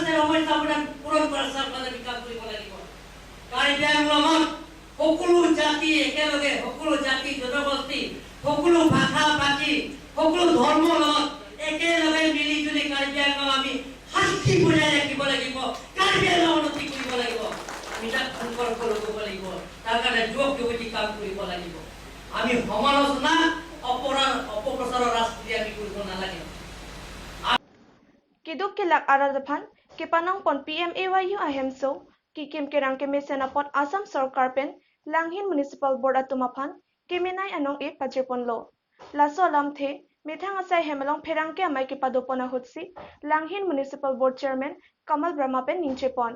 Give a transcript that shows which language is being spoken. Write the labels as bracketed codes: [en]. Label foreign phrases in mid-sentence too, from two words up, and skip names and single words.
[as] সমস্যা সমাধান পূৰণ কৰাৰ স্বাৰ্থত আমি কাম কৰিব লাগিব কাৰ্বি আংলঙত সকলো জাতি একেলগে সকলো জাতি জনগোষ্ঠী সকলো ভাষা ভাষী সকলো ধৰ্মৰ লগত একেলগে মিলি জুলি কাৰ্বি আংলং আমি শান্তি বজাই ৰাখিব লাগিব কাৰ্বি আংলং উন্নতি কৰিব লাগিব আমি তাক সম্পৰ্ক ল'ব লাগিব তাৰ কাৰণে যুৱক যুৱতী কাম কৰিব লাগিব আমি সমালোচনা অপপ্ৰচাৰৰ ৰাজনীতি আমি কৰিব নালাগে [mjw] Kiduk Kilak Aradaphan, Kipanong Pon PMAYU Ahemso, Kikim Kerang Kemesen upon Assam Sarkar Pen, Langhin Municipal Board at Tumaphan, Kiminai Anong E Pajipon Lo. Laso Lam The, Mithang Asai Hemelong Perangke Amai Kipadopona Hutsi, Langhin Municipal Board Chairman, Kamal Brahma Pen Ninchepon.